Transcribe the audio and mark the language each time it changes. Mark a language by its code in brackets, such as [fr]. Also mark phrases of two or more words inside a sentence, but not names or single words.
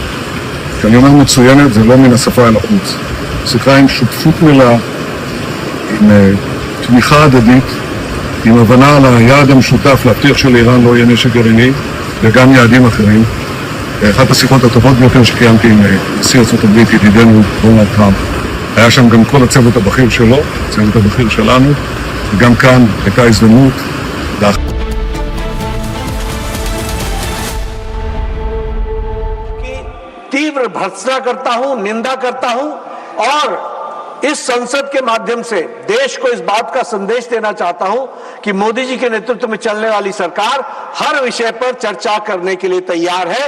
[he] כשאני אומר מצוינת זה לא מן השפה אל החוץ. שיחה עם שותפות מלאה, עם תמיכה הדדית, עם הבנה על היעד המשותף להבטיח שלאיראן לא יהיה נשק גרעיני וגם יעדים אחרים. אחת השיחות הטובות ביותר שקיימתי עם נשיא ארצות הברית, ידידנו דונלד טראמפ. היה שם גם כל הצוות הבכיר שלו, הצוות הבכיר שלנו, וגם כאן הייתה הזדמנות [hi] तीव्र भर्त्सना करता हूं, निंदा करता हूं और इस संसद के माध्यम से देश को इस बात का संदेश देना चाहता हूं कि मोदी जी के नेतृत्व में चलने वाली सरकार हर विषय पर चर्चा करने के लिए तैयार है।